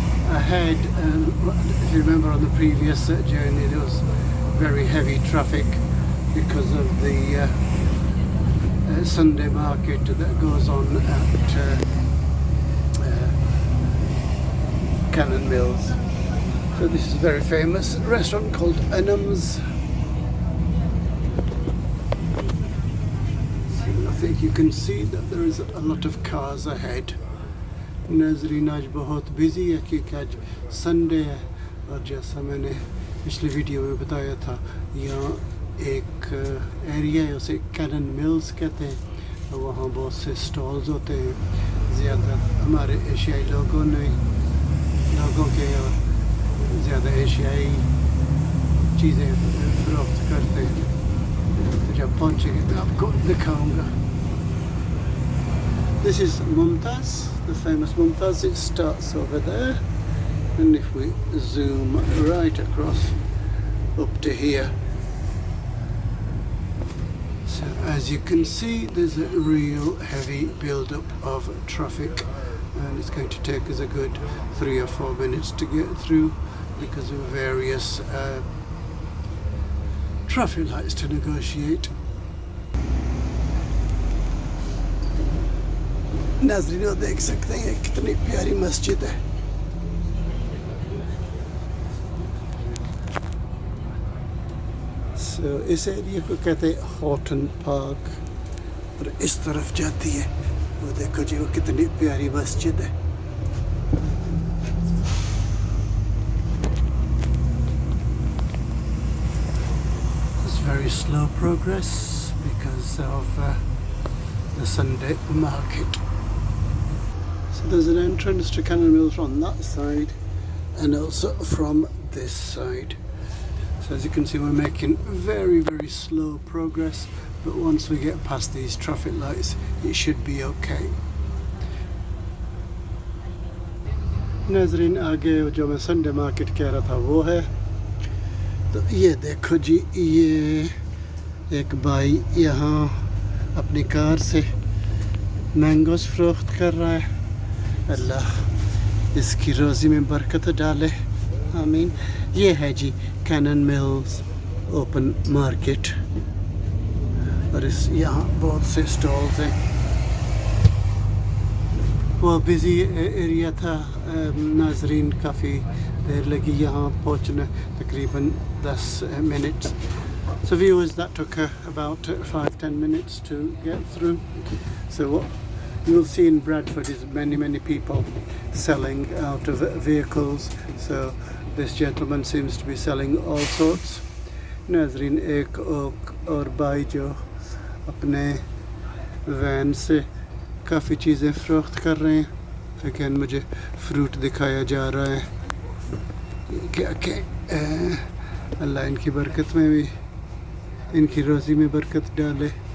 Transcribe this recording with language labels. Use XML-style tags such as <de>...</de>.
<en>Ahead, if you remember on the previous journey, there was very heavy traffic because of the Sunday market that goes on at Cannon Mills. So this is a very famous restaurant called Anum's. So I think you can see that there is a lot of cars ahead.</en> <hi>नाज़रीन आज बहुत busy है क्योंकि आज Sunday है, और जैसा मैंने पिछली वीडियो में बताया था यहाँ एक एरिया है उसे कैनन मिल्स कहते हैं. वहाँ बहुत से स्टॉल्स होते हैं. ज़्यादा हमारे एशियाई लोगों के और ज़्यादा एशियाई चीज़ें फ़रोख्त करते हैं. तो जब पहुँचेंगे मैं आपको दिखाऊंगा.</hi> <en>This is Mumtaz, the famous Mumtaz. It starts over there, and if we zoom right across up to here, so as you can see there's a real heavy build-up of traffic, and it's going to take us a good 3 or 4 minutes to get through because of various traffic lights to negotiate.</en> <hi>नाज़रीन देख सकते हैं कितनी प्यारी मस्जिद है. So इस area को कहते हैं हॉटन पार्क, और इस तरफ जाती है वो देखो जी वो कितनी प्यारी मस्जिद है.</hi> <en>It's very slow progress because of the Sunday market. So there's an entrance to Cannon Mills from that side and also from this side. So as you can see we're making very slow progress, but once we get past these traffic lights it should be okay.</en> <hi>नाज़रीन आगे जो मैं Sunday market कह रहा था वो है. तो ये देखो जी ये एक भाई यहाँ अपनी कार से मैंगोस फरोख्त कर रहा है. अल्लाह इसकी रोज़ी में बरकत डाले, आमीन. ये है जी कैनन मिल्स ओपन मार्केट, और इस यहाँ बहुत से स्टॉल्स हैं. वो बिज़ी एरिया था नाज़रीन, काफ़ी देर लगी यहाँ पहुँचने, तकरीबन 10 minutes.</hi> <en>So viewers, that took about 5-10 minutes to get through. So what you'll see in Bradford is many people selling out of vehicles. So this gentleman seems to be selling all sorts.</en> <hi>नाज़रीन एक और भाई जो अपने van से काफ़ी चीज़ें फ़रोख्त कर रहे हैं. लेकिन मुझे फ्रूट दिखाया जा रहा है. क्या अल्लाह इनकी बरकत में भी, इनकी रोज़ी में बरकत डाले.</hi>